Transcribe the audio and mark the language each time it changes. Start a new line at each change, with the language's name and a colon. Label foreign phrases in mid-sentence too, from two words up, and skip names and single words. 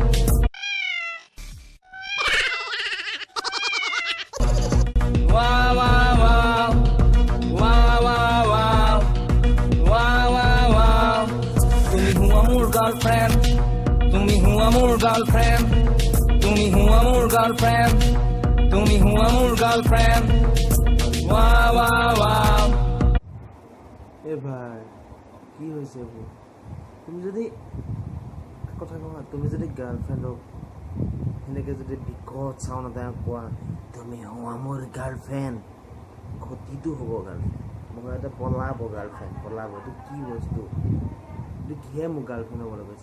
Assamese: তুমি হুয়া মোর গার্লফ্রেন্ড, তুমি হুয়া মোর গার্লফ্রেন্ড, তুমি হুয়া মোর গার্লফ্রেন্ড, তুমি হুয়া মোর গার্লফ্রেন্ড। এ ভাই কি হৈছে এইবোৰ? তুমি যদি কথা কোৱা, তুমি যদি গাৰ্লফ্ৰেণ্ডক সেনেকৈ যদি বিকট চাউণ্ড এটা কোৱা, তুমি হোৱা মোৰ গাৰ্লফ্ৰেণ্ড, ক্ষতিটো হ'ব গাৰ্লফ্ৰেণ্ড। মই এটা পলাব গাৰ্লফ্ৰেণ্ড, পলাব। এইটো কি বস্তু? এইটো কিহে মোক গাৰ্লফ্ৰেণ্ড হ'বলৈ কৈছে?